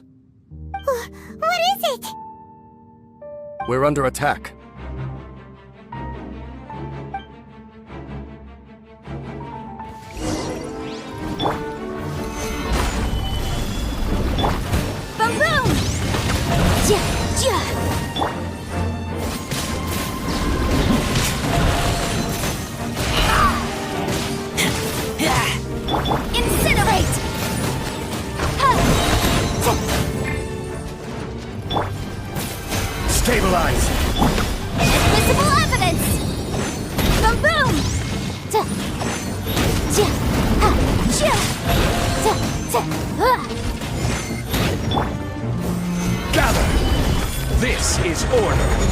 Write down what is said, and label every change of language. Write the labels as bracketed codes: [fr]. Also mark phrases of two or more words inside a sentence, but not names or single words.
[en] What is it? We're under attack. Boom boom! Ja, ja! Incinerate! Stabilize! Invisible evidence! Boom boom! Ja, ja, ha, ja, ja, ja, Gather! This is order!